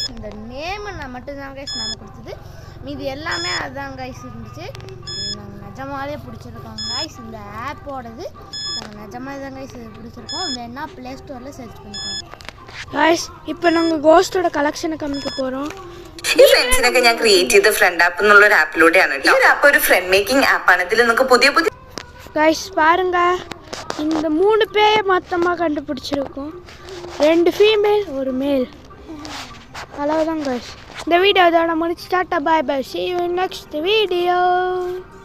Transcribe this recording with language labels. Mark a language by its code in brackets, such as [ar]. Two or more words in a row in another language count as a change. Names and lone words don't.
[ta] இந்த நேமு நான் மட்டும்தான் கைஸ் நம்ம கொடுத்தது. மீதி எல்லாமே அதுதான் கைஸ் இருந்துச்சு. நாங்கள் நிஜமாலே பிடிச்சிருக்கோம் கைஸ். இந்த ஆப்போடது நாங்கள் நிஜமாக தான் கைஸ் இது பிடிச்சிருக்கோம். வேணா ப்ளே ஸ்டோரில் சர்ச் பண்ணிக்கோங்க கைஸ். இப்போ நாங்கள் கோஸ்ட்டோட கலெக்ஷனை காமிக்க போகிறோம். [ml] ഈ ഫ്രണ്ട്സിനൊക്കെ ഞാൻ ക്രിയേറ്റ് ചെയ്ത ഫ്രണ്ട് ആപ്പ് എന്നുള്ള ഒരു ആപ്പിലൂടെയാണ് കേട്ടോ. ഈ ആപ്പ് ഒരു [en] friend making [ml] ആപ്പാണ്. ഇതിൽ നിങ്ങൾക്ക് പുതിയ പുതിയ [ta] கைஸ் பாருங்க, இந்த 3 பேயை மொத்தமாக கண்டுபிடிச்சிருக்கோம். 2 ஃபீமேல் 1 மேல். அவ்வளோதான் கைஸ். இந்த வீடியோ இதோட முடிச்சு டாட்டா [en] bye bye. See you in next video.